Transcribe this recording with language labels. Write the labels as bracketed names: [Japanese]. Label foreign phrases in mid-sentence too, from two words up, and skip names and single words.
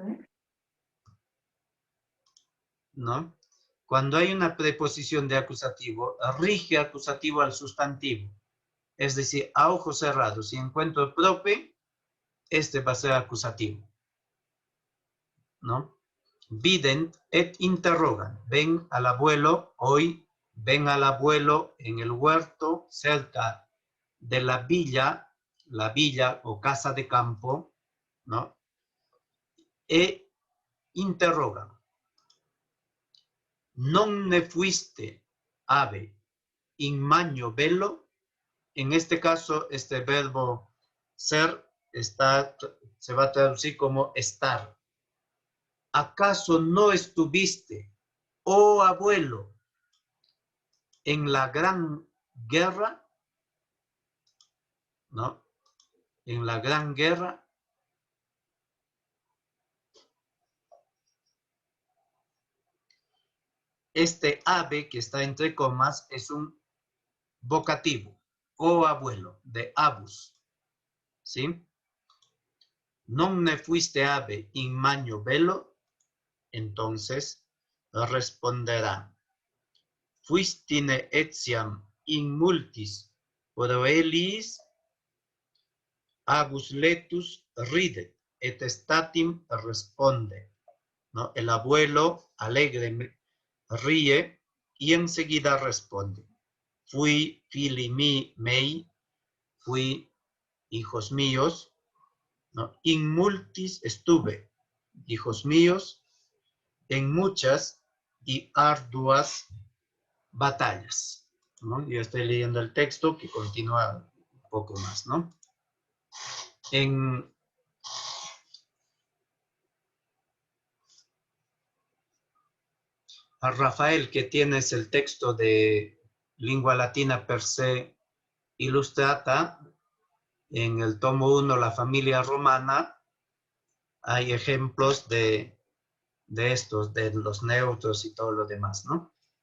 [Spanish] ¿no? Cuando hay una preposición de acusativo, rige acusativo al sustantivo. Es decir, a ojos cerrados, si encuentro prope, este va a ser acusativo, ¿no? [Latin] Vident et interrogan. [Spanish] Ven al abuelo hoy, ven al abuelo en el huerto cerca de la villa o casa de campo, ¿no? E interrogan. [Latin] Non ne fuiste ave in magno bello. [Spanish] En este caso, este verbo ser se va a traducir como estar. ¿Acaso no estuviste, oh abuelo, en la gran guerra? ¿No? En la gran guerra. Este ave que está entre comas es un vocativo, oh abuelo, de abus. ¿Sí? [Latin] Non ne fuiste ave in magno bello, [Spanish] entonces responderá. [Latin] Fuistine etiam in multis proelis abus letus ridet et statim responde. [Spanish] ¿No? El abuelo alegre ríe y enseguida responde. [Latin] Fui fili mei, fui [Spanish] hijos míos, ¿no? [Latin] In multis [Spanish] estuve, hijos míos, en muchas y arduas batallas, ¿no? Yo estoy leyendo el texto que continúa un poco más, ¿no? A Rafael, que tienes el texto de Lingua Latina per se Illustrata, en el tomo 1, La familia romana, hay ejemplos de estos, de los neutros y todo lo demás, ¿no?